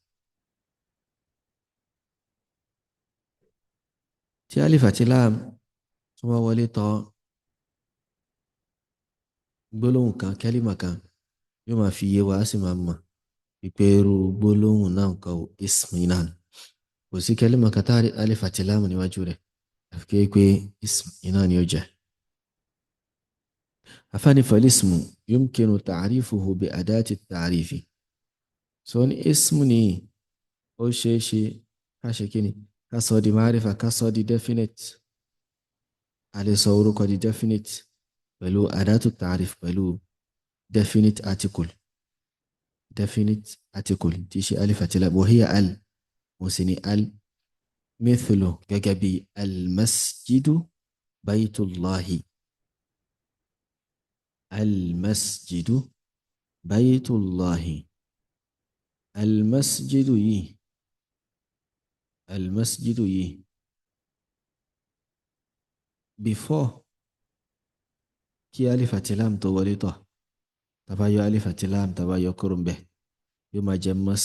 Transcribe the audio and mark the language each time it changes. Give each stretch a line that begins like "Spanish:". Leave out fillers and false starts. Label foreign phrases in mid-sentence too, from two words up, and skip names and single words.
Yoruba: tí alif àti lam tó bá wọlé tọ̀ gbólóhùn kan kẹ́límà kan yóò máa fi yé wa á sì máa mọ̀ pípé irú gbólóhùn náà kọ́ ismi náà kò sí kẹ́límà kan tá alif àti lam níwájú rẹ̀ àfi pé ismi náà ni ó jẹ́.
Arabic: فإن فالاسم يمكن تعريفه بأداة التعريف
Yoruba: so ní ismu ni ó ṣeé ṣe ká ṣe kí ni ká sọ di márífà ká sọ di definite a lè sọ orúkọ di definite pẹ̀lú
Arabic: أداة تعريف
Yoruba: pẹ̀lú definite article tí ṣe alif àti lam
Arabic: وهي ال
Yoruba: mo sì ní al mithlu gẹ́gẹ́ bí
Arabic: المسجد بيت الله المسجد بيت الله
Yoruba: almasjidu yìí before kí alif àti lam tó wọlé tọ̀ tàbá yọ alif àti lam tàbá yọ kúrò ń bẹ̀ yóò máa jẹ́